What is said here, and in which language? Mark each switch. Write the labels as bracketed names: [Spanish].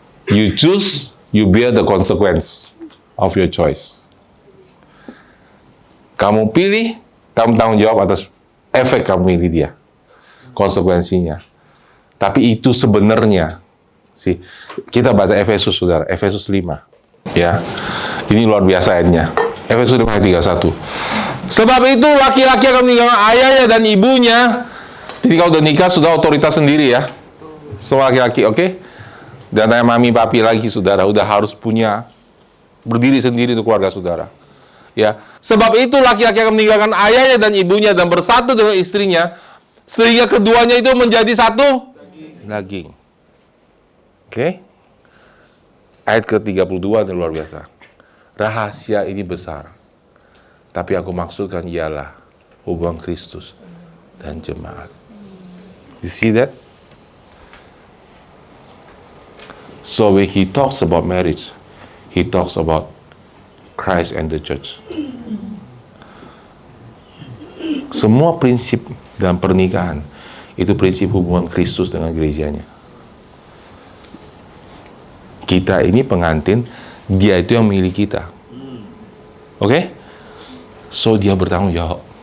[English] You choose, you bear the consequence of your choice. [Indonesian] Kamu pilih, kamu tanggung jawab atas efek kamu pilih dia, konsekuensinya. Tapi itu sebenarnya, kita baca Efesus, saudara, Efesus 5. Ya, ini luar biasa ayatnya. Efesus 5 ayat 31. Sebab itu laki-laki akan meninggalkan ayahnya dan ibunya. Jadi kalau udah nikah, sudah otoritas sendiri ya. Semua laki-laki, oke? Dan tanya mami papi lagi, saudara, udah harus punya berdiri sendiri untuk keluarga saudara. Ya, sebab itu laki-laki akan meninggalkan ayahnya dan ibunya dan bersatu dengan istrinya, sehingga keduanya itu menjadi satu daging. Oke? Ayat ke-32 ini luar biasa. Rahasia ini besar, tapi aku maksudkan ialah hubungan Kristus dan jemaat. [English] You see that? So when he talks about marriage, he talks about Christ and the church. [Indonesian] Semua prinsip dalam pernikahan itu prinsip hubungan Kristus dengan gerejanya. Kita ini pengantin, dia itu yang memilih kita. Oke? So dia bertanggung jawab.